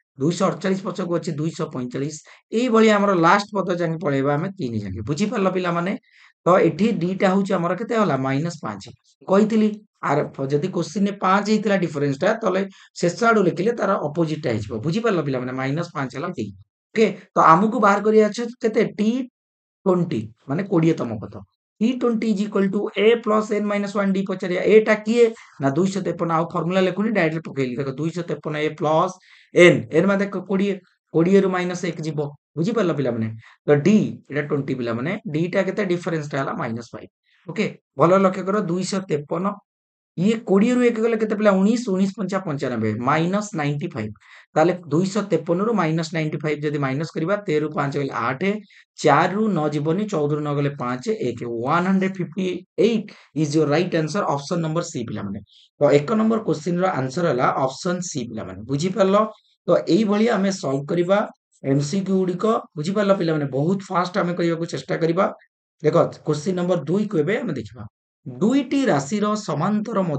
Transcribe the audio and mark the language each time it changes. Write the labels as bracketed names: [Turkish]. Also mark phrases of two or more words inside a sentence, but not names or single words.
[Odia] 248 ପଛକୁ ଅଛି 245 ଏଇଭଳି ଆମର ଲାଷ୍ଟ ପଦ ଯାକେ ପଳେଇବା ଆମେ 3 ଯାକେ ବୁଝିପାରିଲ ପିଲାମାନେ ତ ଏଠି ଦିଟା ହଉଛି ଆମର କେତେ ହେଲା -5 କହିଥିଲି ଆର ଯଦି କ୍ୱେଶ୍ଚିନ୍ ରେ 5 ହେଇଥିଲା ଡିଫରେନ୍ସ ଟା ତାହେଲେ ଶେଷ ଆଡୁ ଲେଖିଲେ ତାର ଅପୋଜିଟ ଟା ହେଇଯିବ ବୁଝିପାରିଲ ପିଲାମାନେ -5 ହେଲା d ଓକେ ତ ଆମକୁ ବାହାର କରିବା ଅଛି କେତେ T20 ମାନେ 20 ତମ ପଦ [English] T20 is equal to a plus n minus 1 d [Odia] ପଚାରିବା a ଟା କିଏ ନା 253 ଆଉ ଫର୍ମୁଲା ଲେଖୁନି ଡାଇରେକ୍ଟ ପକେଇଲି ଦେଖ 253 [English] a plus n [Odia] ମାନେ ଦେଖ 20 20 ରୁ -1 ଯିବ ବୁଝିପାରିଲ ପିଲାମାନେ ତ d ଏଟା 20 ପିଲାମାନେ d ଟା କେତେ ଡିଫରେନ୍ସ ଟା ହେଲା -5 ଓକେ ଭଲ ଲକ୍ଷ୍ୟ କର 253 ଇଏ 20 ରୁ 1 ଗଲେ କେତେ ପିଲା 19 19 5 95 -95 ତାହେଲେ 253 ରୁ -95 ଯଦି ମାଇନସ କରିବା 13 ରୁ 5 ଗଲେ 8 4 ରୁ 9 ଯିବନି 14 ରୁ 9 ଗଲେ 5 1 [English] 158 is your right answer option number C [Odia] ପିଲାମାନେ ତ 1 ନମ୍ବର କ୍ୱେଶ୍ଚିନ୍ ର ଆନ୍ସର ହେଲା [English] option C [Odia] ପିଲାମାନେ ବୁଝିପାରିଲ ତ ଏଇଭଳି ଆମେ ସଲ୍ଭ କରିବା ଏମସିକ୍ୟୁ ଗୁଡିକ ବୁଝିପାରିଲ ପିଲାମାନେ ବହୁତ ଫାଷ୍ଟ ଆମେ କରିବାକୁ ଚେଷ୍ଟା କରିବା ଦେଖ [English] question number 2 [Odia] କୁ ଏବେ ଆମେ ଦେଖିବା ଦୁଇଟି ରାଶିର ସମାନ୍ତର